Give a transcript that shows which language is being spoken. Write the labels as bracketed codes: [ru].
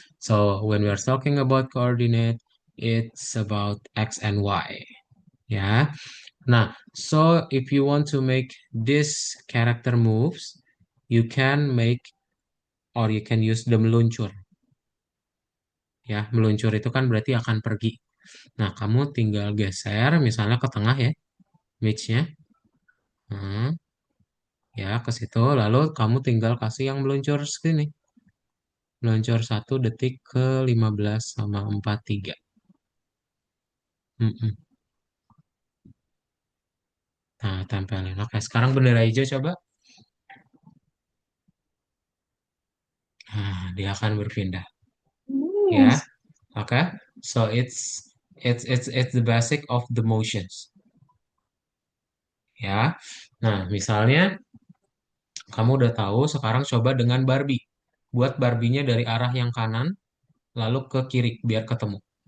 [en] So when we are talking about coordinate, it's about X and Y. Yeah. Now, so if you want to make this character moves, you can make or you can use the meluncur. [id] Ya, meluncur itu kan berarti akan pergi. Nah, kamu tinggal geser misalnya ke tengah ya, mitch-nya. Hmm, ya, ke situ. Lalu kamu tinggal kasih yang meluncur segini. Meluncur 1 detik ke 15,43. Mm-mm. Nah, tempelin. Oke, sekarang bendera hijau coba. Nah, dia akan berpindah. Hmm. Ya, oke. [en] So it's the basic of the motions. [id] Ya. Nah, misalnya kamu udah tahu, sekarang coba dengan Barbie. Buat Barbie-nya dari arah yang kanan, lalu ke kiri, biar ketemu.